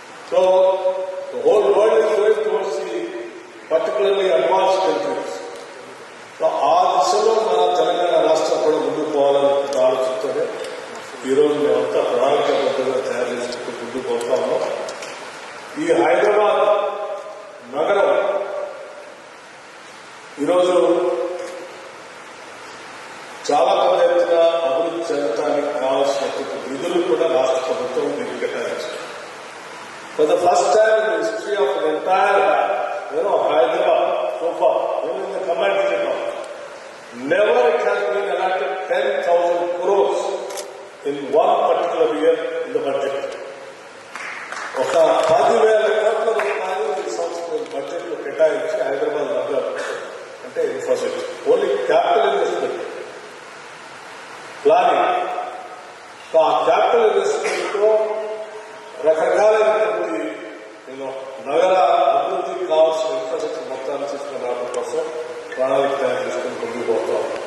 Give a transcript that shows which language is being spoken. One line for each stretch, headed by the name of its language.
English: So the whole world is going towards the particularly advanced countries.
Telugu: So ఆ దిశలో మన తెలంగాణ రాష్ట్రం కూడా ముందుకు పోవాలని ఆలోచిస్తూనే ఈరోజు మేమంతా ప్రణాళికాబద్ధంగా తయారు చేసుకుంటూ ముందుకు పోతా ఉన్నాం. ఈ హైదరాబాద్ నగరం ఈరోజు చాలా పెద్ద ఎత్తున అభివృద్ధి చెందడానికి కావాల్సినటువంటి నిధులు కూడా రాష్ట్ర ప్రభుత్వం దీనికి కేటాయించారు.
English: For the first time in the history of the entire, Hyderabad so far, even in the combined state of, never it has been allotted 10,000 crores in one particular year in the budget.
Telugu: ఒక 10,000 కోట్ల రూపాయలు ఈ సంవత్సరం budget లో కేటాయించి హైదరాబాద్ నగరం అంటే infrastructure,
English: Only capital investment planning.
Telugu: So ఆ క్యాపిటల్ ఇన్వెస్ట్మెంట్ లో రకరకాలైనటువంటి నగర అభివృద్ధికి కావాల్సిన ఇన్ఫ్రాస్ట్రక్చర్ మొత్తాన్ని తీసుకుని రావడం కోసం ప్రణాళిక తయారు చేసుకుని ముందుకు పోతాం.